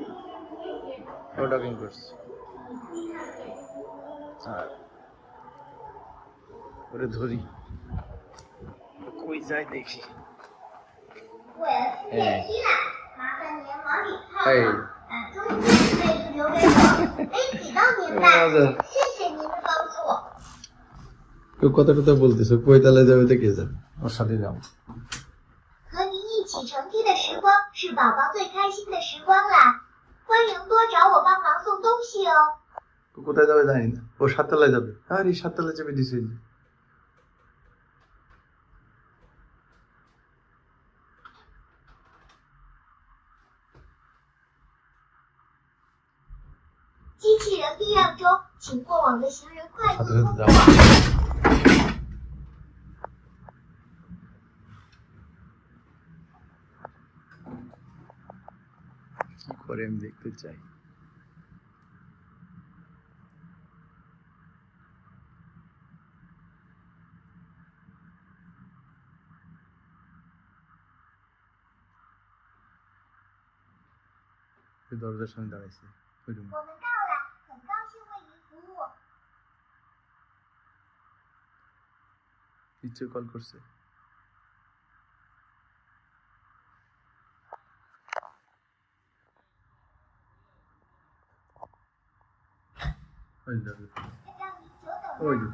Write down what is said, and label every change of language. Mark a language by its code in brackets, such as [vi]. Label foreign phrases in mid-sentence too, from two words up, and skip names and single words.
[bn] ও ডগিং করছে। ওরে ধরি, কই যায় দেখি। কথা কথা বলতেছো, কই তালে যাবে তো কে যাবে, ওর সাথে যাও। [zh] 和您一起乘梯的时光是宝宝最开心的时光啦！欢迎多找我帮忙送东西哦。 [bn] কোথায় যাবে জানি না, ও সাততলায় যাবে। আরে সাততলায় চেপে দিছে। [zh] 机器人避让中，请过往的行人快速通过。 [bn] কি করে আমি দেখতে চাই। দরজার সামনে দাঁড়াইছে। [zh] 我们到了，很高兴为您服务。 [bn] নিশ্চয় কল করছে। ওই যে